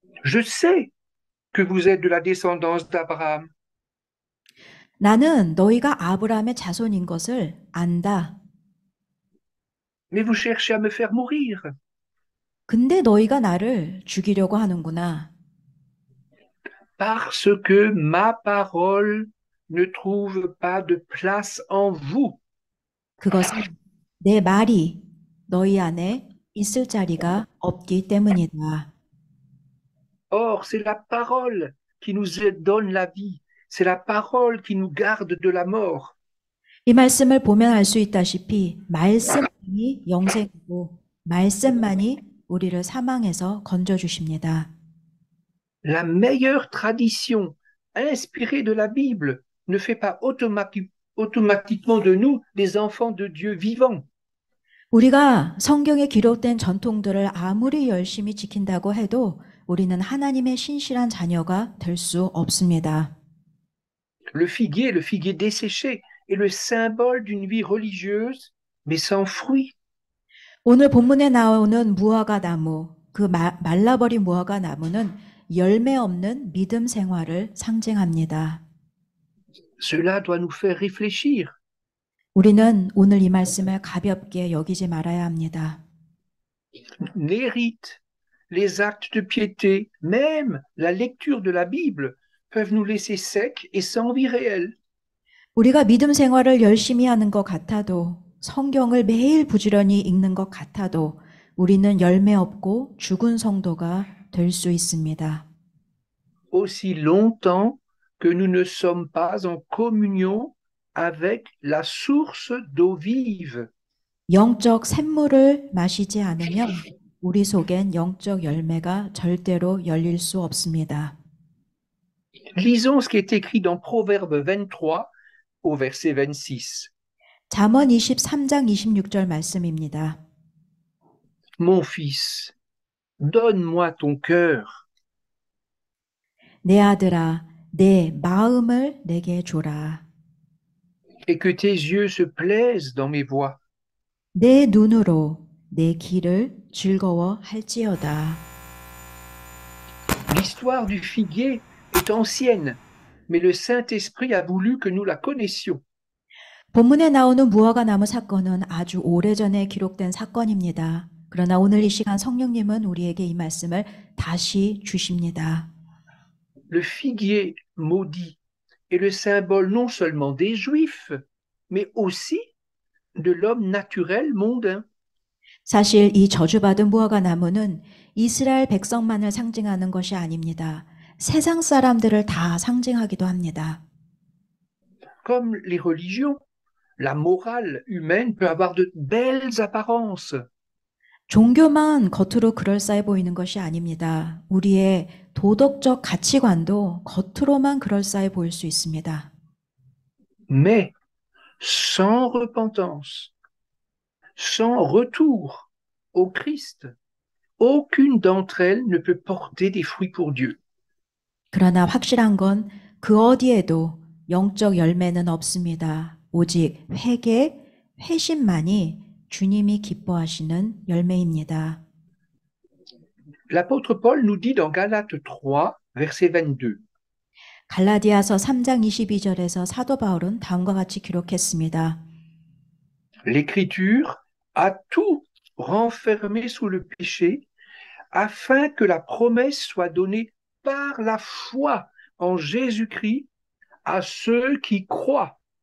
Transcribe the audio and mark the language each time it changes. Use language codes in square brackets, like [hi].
[fr] Je sais que vous êtes de la descendance d'Abraham. [ko] 나는 너희가 아브라함의 자손인 것을 안다. [fr] Mais vous cherchez à me faire mourir. [ko] 근데 너희가 나를 죽이려고 하는구나. [fr] Parce que ma parole ne trouve pas de place en vous. [ko] 그것은 내 말이 너희 안에 있을 자리가 없기 때문이다. [fr] Or, c'est la parole qui nous donne la vie. C'est la parole qui nous garde de la mort. [ko] 이 말씀을 보면 알 수 있다시피 말씀만이 영생이고 말씀만이 우리를 사망에서 건져주십니다. [fr] La meilleure tradition inspirée de la Bible ne fait pas automatiquement de nous des enfants de Dieu vivants. [ko] 우리가 성경에 기록된 전통들을 아무리 열심히 지킨다고 해도 우리는 하나님의 신실한 자녀가 될 수 없습니다. [fr] Le figuier desséché, est le symbole d'une vie religieuse, mais sans fruit. [ko] 오늘 본문에 나오는 무화과 나무, 그 말라버린 무화과 나무는 열매 없는 믿음 생활을 상징합니다. [fr] Cela doit nous faire réfléchir. [ko] 우리는 오늘 이 말씀을 가볍게 여기지 말아야 합니다. [fr] Les rites, les actes de piété, même la lecture de la Bible peuvent nous laisser secs et sans vie réelle. [ko] 우리가 믿음 생활을 열심히 하는 것 같아도 성경을 매일 부지런히 읽는 것 같아도 우리는 열매 없고 죽은 성도가 될 수 있습니다. [fr] Aussi longtemps que nous ne sommes pas en communion avec la source d'eau vive. [ko] 영적 샘물을 마시지 않으면 우리 속엔 영적 열매가 절대로 열릴 수 없습니다. [fr] Lisons ce qui est écrit dans Proverbe 23 au verset 26. [ko] 잠언 23장 26절 말씀입니다. [fr] Mon fils, donne-moi ton cœur. [ko] 내 아들아, 내 마음을 내게 줘라. [fr] et que tes yeux se plaisent dans mes voies. [ko] 내 눈으로 내 길을 즐거워할지어다. [fr] L'histoire du figuier est ancienne, mais le Saint-Esprit a voulu que nous la connaissions. [ko] 본문에 나오는 무화과 나무 사건은 아주 오래전에 기록된 사건입니다. 그러나 오늘 이 시간 성령님은 우리에게 이 말씀을 다시 주십니다. [fr] Le figuier maudit est le symbole non seulement des Juifs, mais aussi de l'homme naturel mondain. [ko] 사실 이 저주받은 무화과 나무는 이스라엘 백성만을 상징하는 것이 아닙니다. 세상 사람들을 다 상징하기도 합니다. [fr] Comme les religions, la morale humaine peut avoir de belles apparences. [ko] 종교만 겉으로 그럴싸해 보이는 것이 아닙니다. 우리의 도덕적 가치관도 겉으로만 그럴싸해 보일 수 있습니다. [fr] Mais sans repentance, sans retour au Christ, aucune d'entre elles ne peut porter des fruits pour Dieu. [ko] 그러나 확실한 건 그 어디에도 영적 열매는 없습니다. 오직 회개, 회심만이 주님이 기뻐하시는 열매입니다. [fr] L'apôtre Paul nous dit dans Galates 3, verset 22, [ko] 갈라디아서 3장 22절에서 사도 바울은 다음과 같이 기록했습니다. [fr] l'Écriture a tout renfermé sous le péché afin que la promesse soit donnée par la foi en Jésus-Christ à ceux qui croient.